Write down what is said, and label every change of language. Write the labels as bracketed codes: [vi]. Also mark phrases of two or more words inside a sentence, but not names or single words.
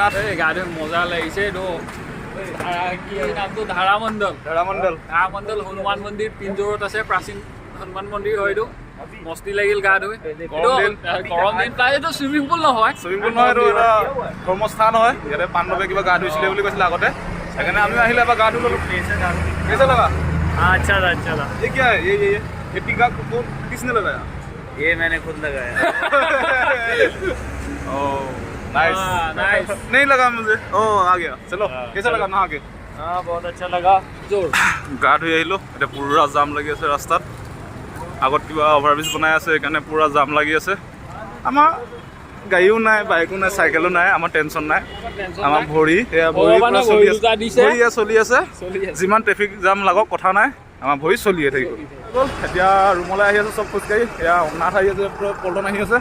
[as] গা ধুই মজা লাগিছে এইটো কি নামটো ধাৰামণ্ডল ধাৰামণ্ডল হনুমান মন্দিৰ পিঞ্জোৰত আছে প্ৰাচীন হনুমান মন্দিৰ হয় এইটো মস্তি লাগিল গা ধুই গৰম দিন প্ৰায় এইটো চুইমিং পুল নহয় চুইমিং পুল নহয় এইটো এটা ধৰ্মস্থান হয় ইয়াতে পাণ্ডৱে কিবা গা ধুইছিলে বুলি কৈছিলে আগতে সেইকাৰণে আমি আহিলে এবাৰ গা ধুই ল'লোঁ [hi] कैसा लगा अच्छा था ये क्या है ये टीका किसने लगाया ये मैंने खुद लगाया [en] oh nice [hi] नाइस नहीं लगा मुझे ओह आ गया चलो कैसा लगा नहा के हाँ बहुत अच्छा लगा जोर [as] গা ধুই আহিলোঁ এতিয়া পুৰা জাম লাগি আছে ৰাস্তাত আগত কিবা অভাৰব্ৰিজ বনাই আছে সেইকাৰণে পুৰা জাম লাগি আছে আমাৰ গাড়ীও নাই বাইকো নাই চাইকেলো নাই আমাৰ টেনশ্যন নাই আমাৰ ভৰি এয়া ভৰি পুৰা চলি আছে যিমান ট্ৰেফিক জাম লাগক কথা নাই আমাৰ ভৰি চলিয়ে থাকিব এতিয়া ৰুমলৈ আহি আছে চব খোজকাঢ়ি এয়া নাথ আহি আছে পল্টন আহি আছে